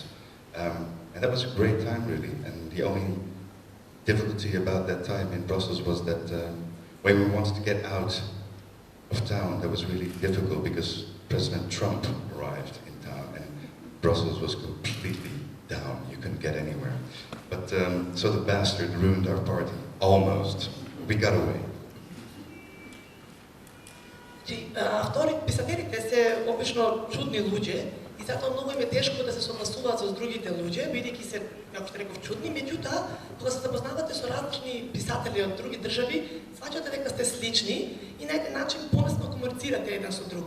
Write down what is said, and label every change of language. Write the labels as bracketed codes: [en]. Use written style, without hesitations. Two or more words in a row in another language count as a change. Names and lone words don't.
[en] And that was a great time, really. And the only difficulty about that time in Brussels was that when we wanted to get out of town, that was really difficult because President Trump arrived in town and Brussels was completely down. You couldn't get anywhere. But so the bastard ruined our party. Almost. We got away. [mk] Писателите се обично чудни луѓе и затоа многу им е тешко да се согласуваат со другите луѓе, бидејќи се, како што реков, чудни. Меѓутоа, кога се запознавате со различни писатели од други држави, сваќате дека сте слични и на еден начин полесно комуницирате еден со друг.